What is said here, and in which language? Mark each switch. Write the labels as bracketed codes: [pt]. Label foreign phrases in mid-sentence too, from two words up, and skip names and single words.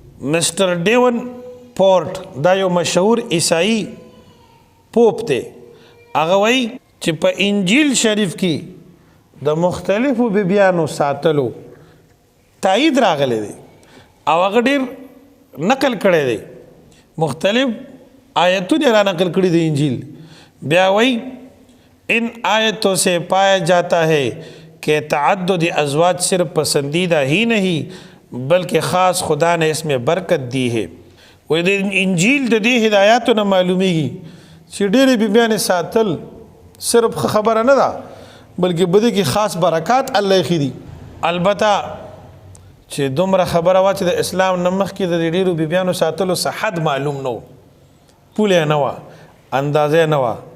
[ps] مسټر ډیون پورټ دا یو مشهور عیسائی پوپ دی هغه وایي چې په انجیل شریف کې د مختلفو بیبیانو ساتلو تایید راغلی دی او هغه ډېر نقل کړی دی مختلف آیتونه را نقل کړي دی انجیل. [ur] بیا وایي ان آیتوں سے پایا جاتا ہے کہ تعدد ازواج صرف پسندیدہ ہی نہیں بلکہ خاص خدا نے اس میں برکت دی ہے. [ps] وایي د انجیل د دې هدایاتو نه معلومیږي چې ډېرې بیبیانې ساتل صرف خبره نه ده بلکې په دې کې خاص برکات الله ایښي دي. البته چې دومره خبره وه چې د اسلام نه مخکې د ډېرو بیبیانو ساتلو څه حد معلوم نه و پوله نه وه اندازې نه وه.